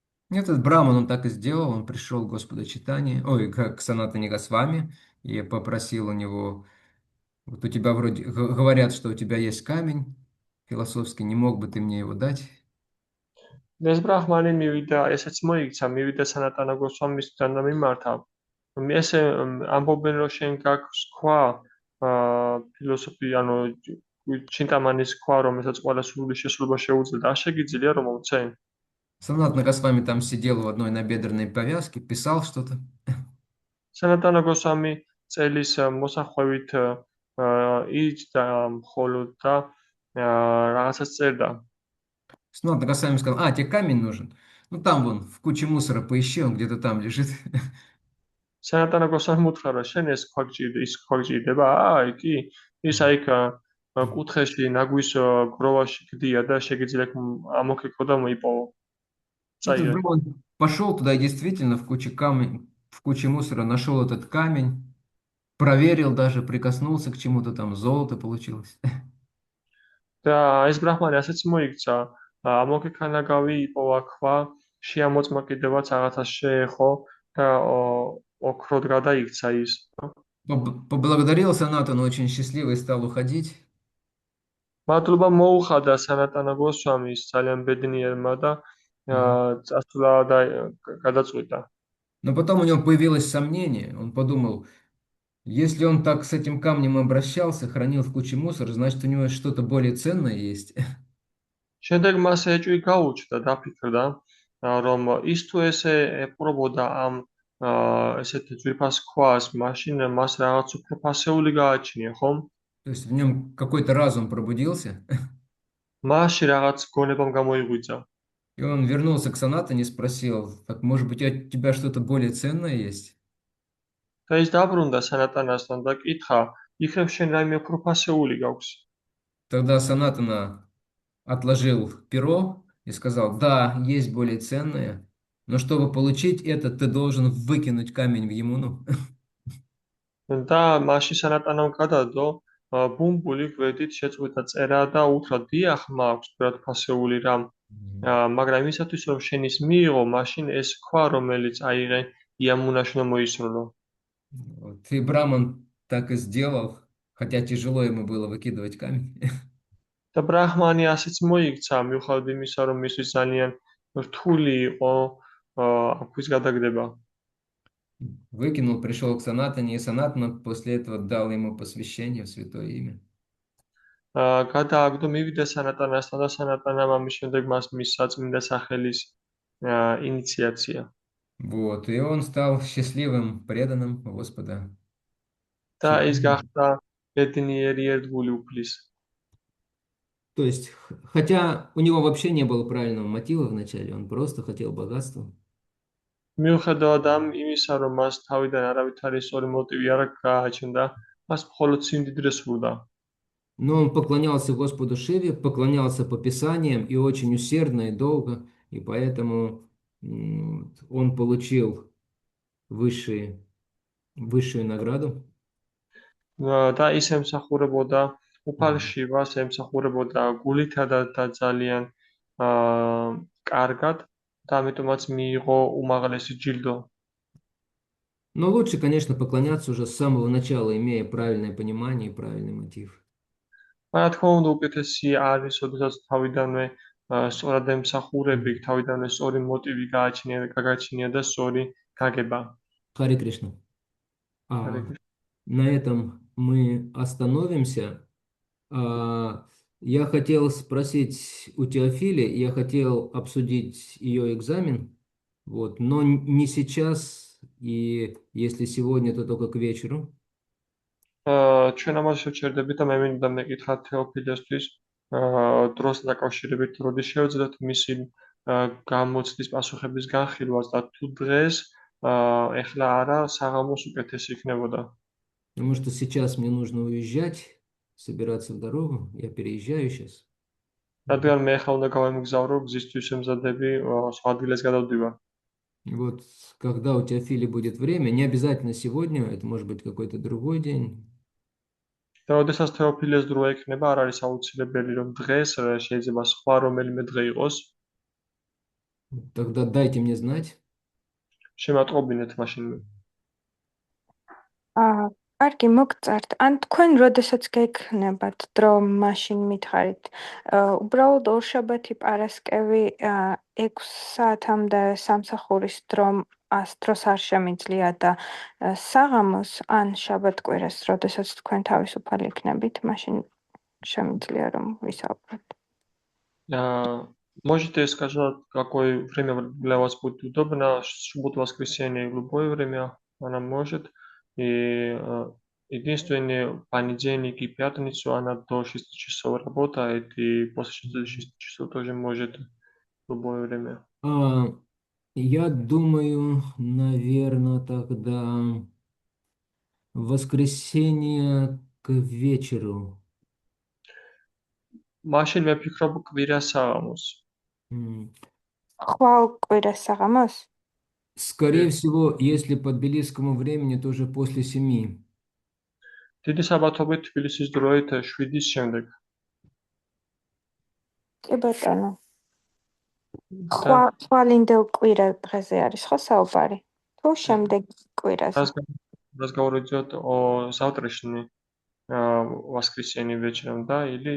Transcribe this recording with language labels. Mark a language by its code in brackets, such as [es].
[ru] Этот браман, он так и сделал, он пришел к Господу Чайтанье, ой, к Санатане Госвами, и попросил у него, вот у тебя вроде говорят, что у тебя есть камень философский, не мог бы ты мне его дать? [ka] ეს ბრაჰმანი მივიდა, ესეც მოიქცა, მივიდა სანატანა გოსვამისთან და მიმართა. მე ესე ამბობენ, რომ შენ გაქვს ქვა, ფილოსოფი, ანუ ჩინტამანის ქვა, რომელსაც ყველა სურვილი შესრულება შეუძლია, და შეგიძლია რომ მომცე? [ru] Санатана Госвами там сидел в одной набедренной повязке, писал что-то. [ka] სანატანა გოსვამი წელის მოსახვევით იჯდა მხოლოდ და რაღაცას წერდა. [ru] Санатана Госвами сказал, а, тебе камень нужен? Ну там вон, в куче мусора поищи, он где-то там лежит. [ka] სანატანა გოსვამი უთხრა, რომ შენ ეს ქვა გჭირდება, ის ქვა გჭირდება? კი, ის აიქ კუთხეში ნაგვის გროვაში გდია და შეგიძლია ამოქეკო და მოიპოვო. [ru] Этот [ka] წაიღე. [ru] браман пошел туда и действительно в куче мусора нашел этот камень, проверил даже, прикоснулся к чему-то там, золото получилось. [ka] და ეს ბრაჰმანი ასეც მოიქცა, ამოქეკანაგავი იპოვა ქვა, შეამოწმა კიდევაც რაღაცას შეეხო და ოქროდ გადაიქცა ის. [ru] Поблагодарил Санатану, очень счастливый, стал уходить. [ka] მადლობა მოუხადა სანატანა გოსვამის ძალიან ბედნიერმა და წასვლა და გადაწყვიტა. [ru] Но потом у него появилось сомнение, он подумал, если он так с этим камнем обращался, хранил в куче мусора, значит, у него что-то более ценное есть. [ka] შემდეგ მას ეჭვი გაუჩნდა, დაფიქრდა, რომ ის თუ ესე ეპყრობოდა ამ ესეთ ძვირფას ქვას, მაშინ მას რაღაც უფრო ფასეული გააჩნია, ხომ? [ru] То есть в нем какой-то разум пробудился, [ka] მასში რაღაც გონებამ გამოიღვიძა. [ru] и он вернулся к Санатане и спросил, так, может быть, у тебя что-то более ценное есть? [ka] და ის დაბრუნდა სანატანასთან და კითხა, იქნებ შენ რაიმე უფრო ფასეული გაქვს? [ru] Тогда Санатана отложил перо и сказал, да, есть более ценное, но чтобы получить это, ты должен выкинуть камень в Ямуну. [ka] და მაშინ სანატანამ გადადო ბუმბული გვერდით შეწყვიტა წერა და უთხრა, დიახ, მაქვს ბევრად ფასეული რამ, მაგრამ იმისათვის რომ შენ ის მიიღო, მაშინ ეს ქვა, რომელიც აიღე, იამუნაში უნდა მოისროლო. [ru] Вот. И Браман так и сделал, хотя тяжело ему было выкидывать камень. [ka] და ბრაჰმანი ასეც მოიქცა, მიუხედავად იმისა, რომ მისთვის ძალიან რთული იყო ქვის გადაგდება. [ru] Выкинул, пришел к Санатане, и Санатана после этого дал ему посвящение в святое имя. [ka] გადააგდო, მივიდა სანატანასთან და სანატანამ ამის შემდეგ მას მისცა წმინდა სახელის ინიციაცია. [ru] Вот, и он стал счастливым, преданным Господа. [ka] და ის გახდა ბედნიერი ერთგული უფლის. [ru] То есть, хотя у него вообще не было правильного мотива вначале, он просто хотел богатства. [ka] მიუხედავად იმისა, რომ მას თავიდან არავითარი სწორი მოტივი არ გააჩნდა, მას მხოლოდ სიმდიდრე სურდა. [ru] Но он поклонялся Господу Шиве, поклонялся по Писаниям и очень усердно и долго, и поэтому он получил высшую награду. [ka] და ის ემსახურებოდა უფალ შივას, ემსახურებოდა გულითადად და ძალიან კარგად და ამიტომაც მიიღო უმაღლესი ჯილდო. [ru] Но лучше, конечно, поклоняться уже с самого начала, имея правильное понимание и правильный мотив. [ka] რა თქმა უნდა, უკეთესი არის, როდესაც თავიდანვე სწორად ემსახურები, თავიდანვე სწორი მოტივი გაგაჩნია და სწორი გაგება. [ru] Харе Кришна. На этом мы остановимся. Я хотел спросить у Теофили, я хотел обсудить ее экзамен, вот, но не сейчас, и если сегодня, то только к вечеру. [ka] ჩვენ ამას შევჩერდებით და მე მინდა მეკითხა თეოფილესთვის დროსთან დაკავშირებით, როდის შევძლეთ მისი გამოცდის პასუხების განხილვას და თუ დღეს ეხლა არა საღამოს უკეთესი იქნებოდა. [ru] Потому что сейчас мне нужно уезжать, собираться в дорогу. Я переезжаю сейчас. [ka] რადგან მე ახლა უნდა გავემგზავრო, გზისთვის ემზადები, სხვა ადგილას გადავდივარ. [ru] Вот когда у тебя, Фили, будет время, не обязательно сегодня, это может быть какой-то другой день. [ka] და როდესაც თეოფილეს დრო ექნება, არ არის აუცილებელი, რომ დღეს შეიძლება სხვა რომელიმე დღე იყოს. [ru] Тогда дайте мне знать. [ka] შემატყობინეთ მაშინ. კარგი, მოგწართ. ან თქვენ როდესაც გექნებათ დრო, მაშინ მითხარით. უბრალოდ ორშაბათი პარასკევი 6 საათამდე სამსახურის დროს არ შემიძლია და საღამოს ან შაბათ-კვირას, როდესაც თქვენ თავისუფალი იქნებით, მაშინ შემიძლია რომ ვისაუბროთ. [ru] Можете сказать, какое время для вас будет удобно? Субботу-воскресенье в любое время она может. И единственное, понедельник и пятницу она до 6 часов работает, и после 6 часов тоже может в любое время. Я думаю, наверное, тогда в воскресенье к вечеру. [ka] Машин მე ვფიქრობ კვირას საღამოს. ხვალ კვირას საღამოს? [ru] Скорее всего, если по тбилисскому времени, то уже после 7. [ka] დიდი საბათობით თბილისის დროით 7-ის შემდეგ. კი ბატონო. ხვალინდელ კვირა დღეზე არის ხო საუბარი? თუ შემდეგ კვირაზე? [ru] Разговаривать о завтрашнем воскресенье вечером, да, или...